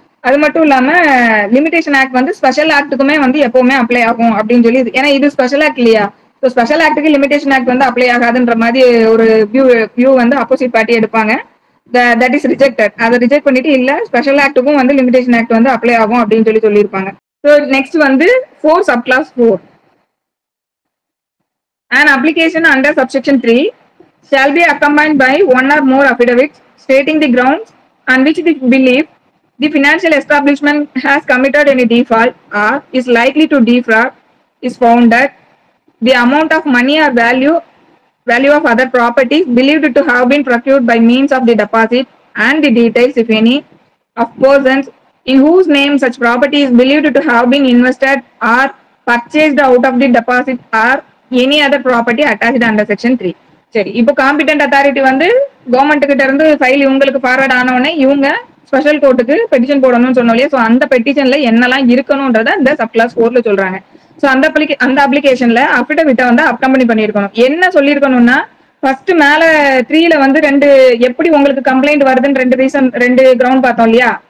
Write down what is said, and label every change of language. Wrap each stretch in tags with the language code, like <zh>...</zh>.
<ta>அது மட்டும் இல்லாம லிமிடேஷன் ஆக்ட் வந்து ஸ்பெஷல் ஆக்டுக்குமே வந்து எப்பவுமே அப்ளை ஆகும் அப்படின்னு சொல்லி, ஏன்னா இது ஸ்பெஷல் ஆக்ட் இல்லையா. ஸோ ஸ்பெஷல் ஆக்டுக்கு லிமிடேஷன் ஆக்ட் வந்து அப்ளை ஆகாதுன்ற மாதிரி ஒரு வியூ வந்து ஆப்போசிட் பார்ட்டி எடுப்பாங்க. That is rejected. அதை ரிஜெக்ட் பண்ணிட்டு இல்ல, ஸ்பெஷல் ஆக்டுக்கும் வந்து லிமிடேஷன் ஆக்ட் வந்து அப்ளை ஆகும் அப்படின்னு சொல்லியிருப்பாங்க. ஸோ நெக்ஸ்ட் வந்து 4 subclass 4.</ta> <en>An application under subsection 3 shall be accompanied by one or more affidavits stating the grounds on which the belief the financial establishment has committed any default or is likely to defraud is founded, the amount of money or value of other properties believed to have been procured by means of the deposit, and the details, if any, of persons in whose name such property is believed to have been invested or purchased out of the deposit or any other property attached under section 3.</en> <ta>சரி, இப்போ competent authority வந்து government கிட்ட இருந்து file இவங்களுக்கு forward ஆனவுடனே இவங்க special கோர்ட்டுக்கு petition போடணும்னு சொன்னோம் இல்லையா. ஸோ அந்த பெட்டிஷன்ல என்னெல்லாம் இருக்கணும்ன்றத இந்த சப்கிளாஸ் 4ல சொல்றாங்க. ஸோ அந்த அப்ளிகேஷன்ல அஃபிடவிட்டை வந்து அக்கம்பனி பண்ணிருக்கணும். என்ன சொல்லியிருக்கணும்னா, ஃபர்ஸ்ட் மேல 3ல வந்து எப்படி உங்களுக்கு கம்ப்ளைண்ட் வருதுன்னு ரெண்டு கிரவுண்ட் பார்த்தோம் இல்லையா.</ta>